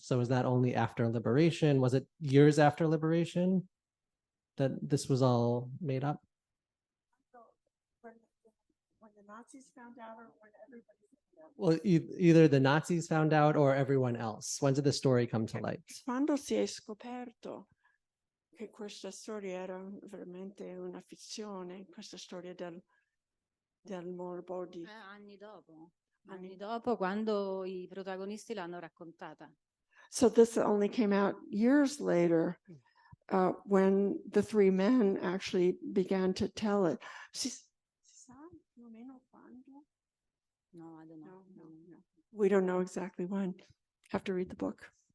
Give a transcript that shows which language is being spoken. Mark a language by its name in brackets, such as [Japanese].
[English] So was that only after liberation? Was it years after liberation that this was all made up? When the Nazis found out or when everybody found out? Well, either the Nazis found out or everyone else. When did the story come to light? [Italian] Quando si è scoperto che questa storia era veramente una fizione, questa storia del morbo di... Anni dopo, quando i protagonisti l'hanno raccontata. [English] So this only came out years later, when the three men actually began to tell it. [Italian] Si sa più o meno quando? [English] No, I don't know. No. We don't know exactly when. Have to read the book.